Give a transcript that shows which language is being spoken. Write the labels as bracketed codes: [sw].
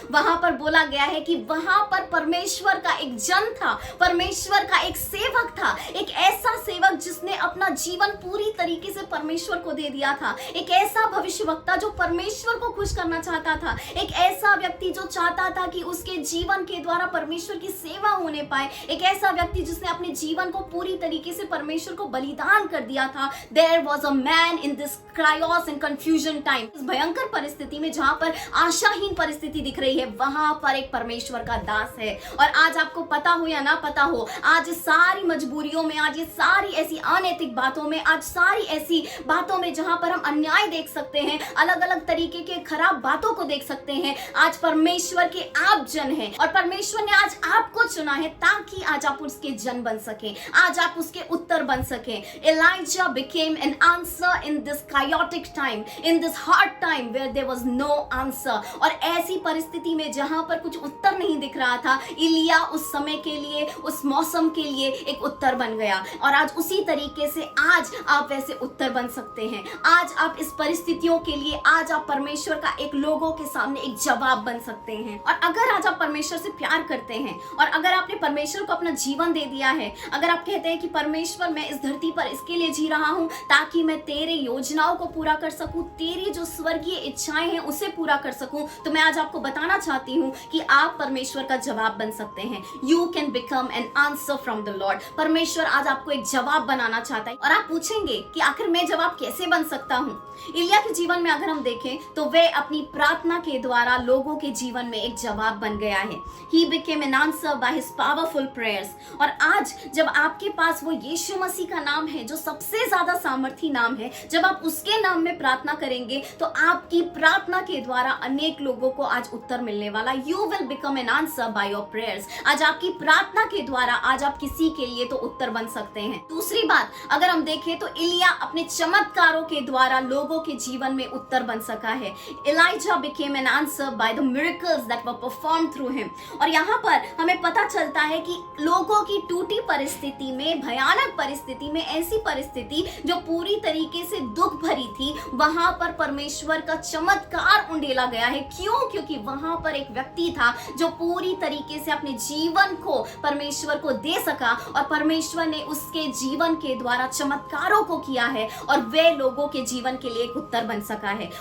[hi] वहां पर बोला गया है कि वहां पर परमेश्वर का एक जन था, परमेश्वर का एक सेवक था, एक ऐसा सेवक जिसने अपना जीवन पूरी तरीके से परमेश्वर को दे दिया था, एक ऐसा भविष्यवक्ता जो परमेश्वर को खुश करना चाहता था, एक ऐसा व्यक्ति जो चाहता था कि उसके जीवन के द्वारा परमेश्वर की सेवा होने पाए, एक ऐसा व्यक्ति जिसने अपने जीवन को पूरी तरीके से परमेश्वर को बलिदान कर दिया था। [en] There was a man in this chaos and confusion time। [hi] इस भयंकर परिस्थिति में जहां पर आशाहीन परिस्थिति दिख रही है, वहां पर एक परमेश्वर का दास है। और आज आपको पता हो या ना पता हो, आज सारी मजबूरियों में, आज ये सारी ऐसी अनैतिक बातों में, आज सारी ऐसी बातों में जहां पर हम अन्याय देख सकते हैं, अलग अलग तरीके के खराब बातों को देख सकते हैं, आज परमेश्वर के आप जन हैं और परमेश्वर ने आज आपको चुना है ताकि आज आप उसके जन बन सकें, आज आप उसके उत्तर बन सकें। [en] Elijah became an answer in this chaotic time, in this hard time where there was no answer। [hi] और ऐसी परिस्थिति में जहां पर कुछ उत्तर नहीं दिख रहा था, इलिया उस समय के लिए, उस मौसम के लिए एक उत्तर बन गया। और आज उसी तरीके से आज आप वैसे उत्तर बन सकते हैं। आज आप इस परिस्थितियों के लिए, आज आप परमेश्वर का एक लोगों के सामने एक जवाब बन सकते हैं। और अगर आज आप परमेश्वर से प्यार करते हैं और अगर आपने परमेश्वर को अपना जीवन दे दिया है, अगर आप कहते हैं कि परमेश्वर मैं इस धरती पर इसके लिए जी रहा हूं ताकि मैं तेरे योजनाओं को पूरा कर सकूं, तेरी जो स्वर्गीय इच्छाएं हैं उसे पूरा कर सकूं, तो मैं आज आपको बताना चाहती हूं कि आप परमेश्वर का जवाब बन सकते हैं। [en] You can become an answer from the lord. [hi] परमेश्वर आज आपको एक जवाब बनाना चाहता है। और आप पूछेंगे कि आखिर मैं जवाब कैसे बन सकता हूं? इलिया के जीवन में अगर हम देखें तो वे अपनी प्रार्थना के द्वारा लोगों के जीवन में एक जवाब बन गया है। [en] He became an answer by his powerful prayers। [hi] और आज जब आपके पास वो यीशु मसीह का नाम है जो सबसे ज्यादा सामर्थी नाम है, जब आप उसके नाम में प्रार्थना करेंगे तो आपकी प्रार्थना के द्वारा अनेक लोगों को आज उत्तर मिलने वाला। [en] You will become an answer by your prayers। [hi] आज आपकी प्रार्थना के द्वारा आज आप किसी के लिए तो उत्तर बन सकते हैं। दूसरी बात अगर हम देखें तो इलिया अपने चमत्कारों के द्वारा लोगों के जीवन में उत्तर बन सका है। [en] Elijah became an answer by the miracles that were performed through him। [hi] और यहाँ पर हमें पता चलता है कि लोगों की टूटी परिस्थिति में, भयानक परिस्थिति में, ऐसी परिस्थिति जो पूरी तरीके से दुख भरी थी, वहां पर परमेश्वर का चमत्कार उंडेला गया है। क्यों? क्योंकि वहां पर एक व्यक्ति था जो पूरी तरीके से अपने जीवन को परमेश्वर को दे सका और परमेश्वर ने उसके जीवन के द्वारा चमत्कारों को किया है और वे लोगों के जीवन के लिए एक उत्तर बन सका है।